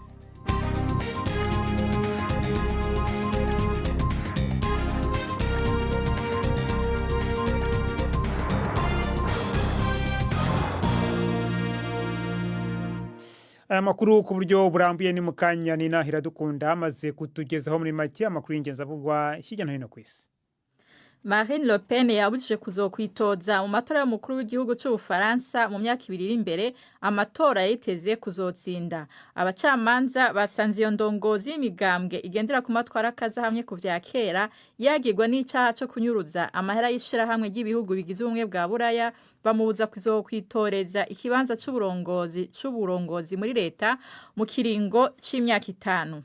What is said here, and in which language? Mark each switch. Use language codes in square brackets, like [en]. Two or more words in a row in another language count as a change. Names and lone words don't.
[rn] Amakuru ku buryo burambuye ni mukanya ni Nahira Dukunda amaze kutugezaho muri make amakuru y'ingenzi avugwa hirya no hino ku isi. Marine Le Pen yabujije kuzokwitoza mu matora y'umukuru w'igihugu cy'Ubufaransa mu myaka 2 iri imbere. Amatora yiteze kuzotsinda. Abacamanza basanze iyo ndongozi y'imigambwe igendera ku matwarakazi hamwe ku vya kera yagirwa n'icaha cyo kunyuruza amahera y'ishira hamwe ry'ibihugu bigize ubumwe bwa Buraya, bamubuza kuzokwitoreza ikibanza c'uburongozi muri leta mu kiringo c'imyaka 5.